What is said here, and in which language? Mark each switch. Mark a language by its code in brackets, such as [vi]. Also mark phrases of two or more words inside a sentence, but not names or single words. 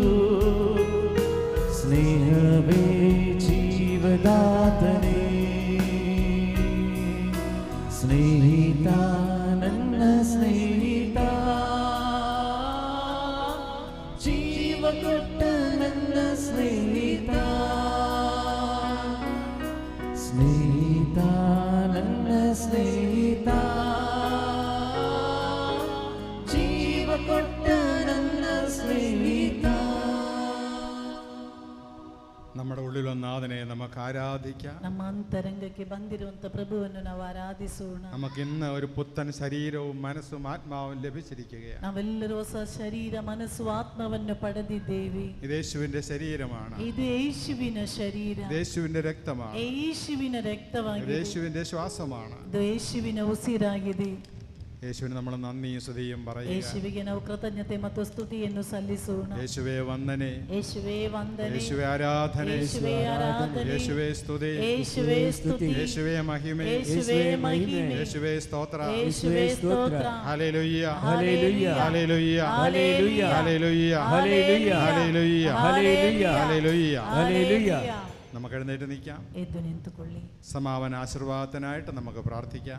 [kn] ಸ್ನೇಹವೇ ಜೀವದಾತನೇ, ಸ್ನೇಹಿತ, ನನ್ನ ಸ್ನೇಹಿತ, ಜೀವ ಕೊಟ್ಟ ನನ್ನ ಸ್ನೇಹಿತ, ಸ್ನೇಹಿತ, ನನ್ನ ಸ್ನೇಹಿತ, ಜೀವ ಕೊಟ್ಟ ನನ್ನ ಸ್ನೇಹಿತ. [ml] നമ്മുടെ ഉള്ളിലൊന്ന് നാഥനെ നമുക്ക് ആരാധിക്കാം. [kn] ನಮ್ಮ ಅಂತರಂಗಕ್ಕೆ ಬಂದಿರುವಂತ ಪ್ರಭುವನ್ನು ನಾವು ಆರಾಧಿಸೋಣ. [ml] നമുക്ക് ഇന്ന് ഒരു പുത്തൻ ശരീരവും മനസ്സും ആത്മാവും ലഭിച്ചിരിക്കുകയാണ്. [kn] ನಾವೆಲ್ಲರೂ ಹೊಸ ಶರೀರ ಮನಸ್ಸು ಆತ್ಮವನ್ನು ಪಡೆದಿದ್ದೇವೆ. [ml] ഇത് യേശുവിന്റെ ശരീരമാണ്, [kn] ಇದು ಯೇಸುವಿನ ಶರೀರ, [ml] ഇത് യേശുവിന്റെ രക്തമാണ്, [kn] ಯೇಸುವಿನ [ml] ഇത് [kn] ರಕ್ತವಾಗಿದೆ, [ml] യേശുവിന്റെ ശ്വാസമാണ്. [kn] ಇದು ಯೇಸುವಿನ ಉಸಿರಾಗಿದೆ. [ml] യേശുവിന് നമ്മൾ നന്ദിയും സ്തുതിയും പറയുക. [kn] ಯೇಸುವಿಗೆ ನಾವು ಕೃತಜ್ಞತೆ ಮತ್ತು ಸ್ತುತಿಯನ್ನು ಸಲ್ಲಿಸೋಣ. [ml] യേശുവേ വന്ദനെ, [kn] ಯೇಸುವೇ ವಂದನೆ, [ml] യേശുവേ ആരാധನೆ, [kn] ಯೇಸುವೇ ಆರಾಧನೆ, [ml] യേശുവേ സ്തുതി, [kn] ಯೇಸುವೇ ಸ್ತುತಿ, [ml] യേശുവേ മഹിമೆ, [kn] ಯೇಸುವೇ ಮಹಿಮೆ, [ml] യേശുവേ സ്തോത്ര, [kn] ಯೇಸುವೇ ಸ್ತೋತ್ರ. [ml] ഹല്ലേലൂയ, ഹല്ലേലൂയ, ഹല്ലേലൂയ, ഹല്ലേലൂയ, ഹല്ലേലൂയ, ഹല്ലേലൂയ, ഹല്ലേലൂയ, ഹല്ലേലൂയ, ഹല്ലേലൂയ. ഹല്ലേലൂയ. നമുക്ക് എഴുന്നേറ്റ് നിൽക്കാം. [kn] ಎದ್ದು ನಿಂತುಕೊಳ್ಳಿ. [ml] സമാപന ആശീർവാദത്തിനായിട്ട് നമുക്ക് പ്രാർത്ഥിക്കാം.